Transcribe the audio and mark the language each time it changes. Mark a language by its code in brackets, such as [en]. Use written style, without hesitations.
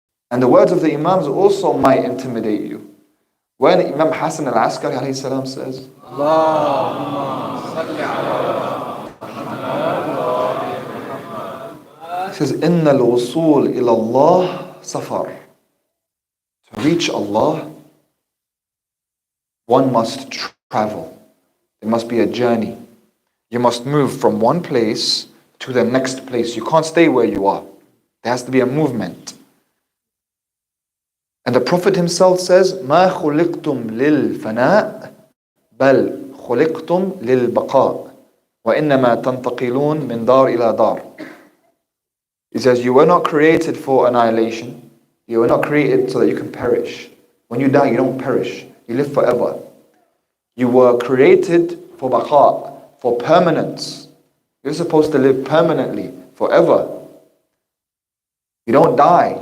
[en] And the words of the Imams also might intimidate you. When Imam Hassan al-Askari alayhi salam says, he says, [ar] إِنَّ الْوُصُولِ إِلَى اللَّهِ سَفَرٌ. [en] To reach Allah, one must travel. There must be a journey. You must move from one place to the next place. You can't stay where you are. There has to be a movement. And the Prophet himself says, [ar] مَا خُلِقْتُمْ لِلْفَنَاءِ بَلْ خُلِقْتُمْ لِلْبَقَاءِ وَإِنَّمَا تَنْتَقِلُونَ مِنْ دَارٍ إِلَى دَارٍ. [en] He says, you were not created for annihilation. You were not created so that you can perish. When you die, you don't perish. You live forever. You were created for baqa, for permanence. You're supposed to live permanently, forever. You don't die.